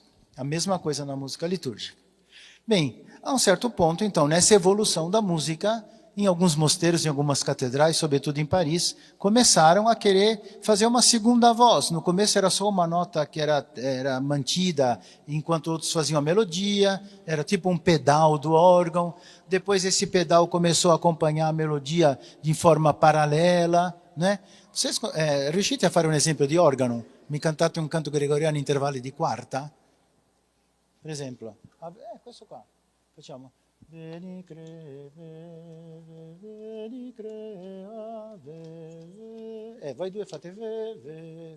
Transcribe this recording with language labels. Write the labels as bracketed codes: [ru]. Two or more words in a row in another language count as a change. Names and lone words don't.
[pt] A mesma coisa na música litúrgica. Bem, a um certo ponto, então, nessa evolução da música, em alguns mosteiros, em algumas catedrais, sobretudo em Paris, começaram a querer fazer uma segunda voz. No começo era só uma nota que era mantida, enquanto outros faziam a melodia, era tipo um pedal do órgão. Depois esse pedal começou a acompanhar a melodia de forma paralela, né? Vocês [it] riuscite a fare un esempio di organo? Mi cantate un canto gregoriano in intervalli di quarta? Per esempio. Questo qua. Facciamo. [la] Veni crea, ve. [it] Voi due fate ve.